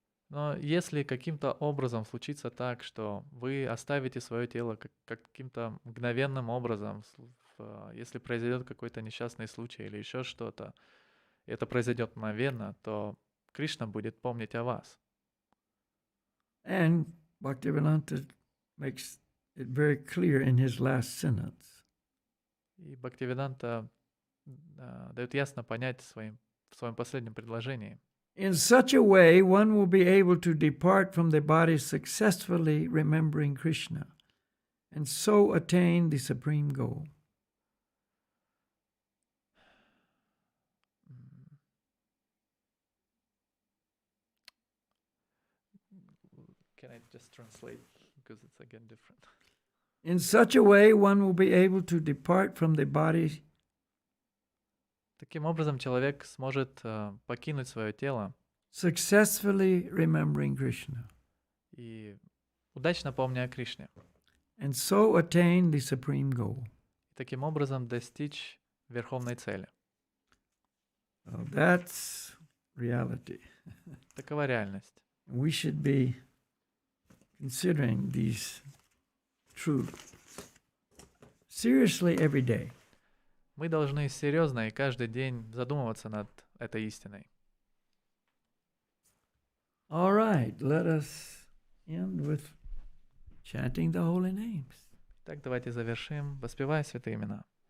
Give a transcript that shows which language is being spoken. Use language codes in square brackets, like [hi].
[ru] Но если каким-то образом случится так, что вы оставите свое тело каким-то мгновенным образом, если произойдет какой-то несчастный случай или еще что-то, и это произойдет мгновенно, то Кришна будет помнить о вас. [en] And Bhaktivedanta makes it very clear in his last sentence. [ru] И Бхактивиданта дает ясно понять в своем последнем предложении. [en] In such a way, one will be able to depart from the body successfully remembering Krishna and so attain the supreme goal. Can I just translate because it's again different? In such a way, one will be able to depart from the body. [ru] Таким образом, человек сможет покинуть свое тело [en] Successfully remembering Krishna. [ru] И удачно помня о Кришне. [en] And so attain the supreme goal. [ru] И таким образом достичь верховной цели. [en] That's reality. [ru] Такова реальность. [en] We should be considering these truths seriously every day. [ru] Мы должны серьезно и каждый день задумываться над этой истиной. [en] All right, let us end with chanting the holy names. [ru] Так, давайте завершим, воспевая святые имена.